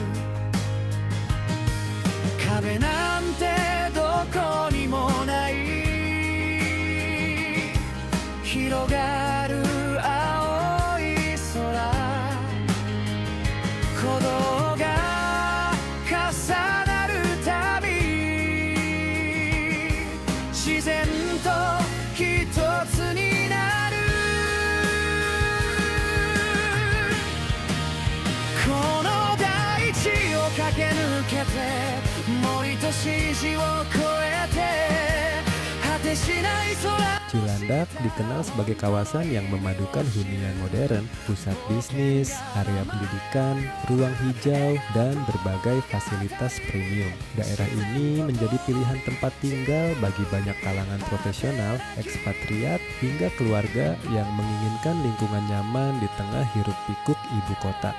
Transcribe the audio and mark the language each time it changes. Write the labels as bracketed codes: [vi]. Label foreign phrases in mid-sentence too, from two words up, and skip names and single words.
[ja] 壁なんてどこにもない、広がる青い空、鼓動が重なるたび、自然と一つになる。この大地を駆け抜けて、森と四季を越えて、果てしない空。 [id] Cilandak dikenal sebagai kawasan yang memadukan hunian modern, pusat bisnis, area pendidikan, ruang hijau, dan berbagai fasilitas premium. Daerah ini menjadi pilihan tempat tinggal bagi banyak kalangan profesional, ekspatriat, hingga keluarga yang menginginkan lingkungan nyaman di tengah hiruk-pikuk ibu kota.